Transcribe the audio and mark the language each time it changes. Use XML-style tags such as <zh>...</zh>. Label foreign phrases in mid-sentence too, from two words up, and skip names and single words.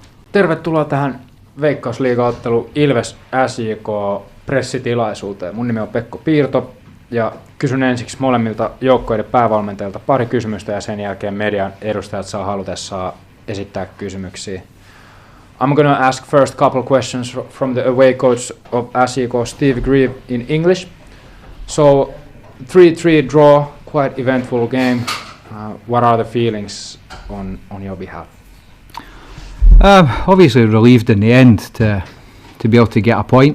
<fi>Tervetuloa tähän Veikkausliiga-ottelu Ilves SJK pressitilaisuuteen. Mun nimi on Pekko Piirto ja kysyn ensiksi molemmilta joukkoiden päävalmentajilta pari kysymystä ja sen jälkeen median edustajat saa halutessaan esittää kysymyksiä.</fi> <en>I'm going to ask first couple questions from the away coach of SJK, Steve Grieve, in English. So 3-3 draw, quite eventful game. What are the feelings on your behalf? Obviously relieved in the end to be able to get a point.</en>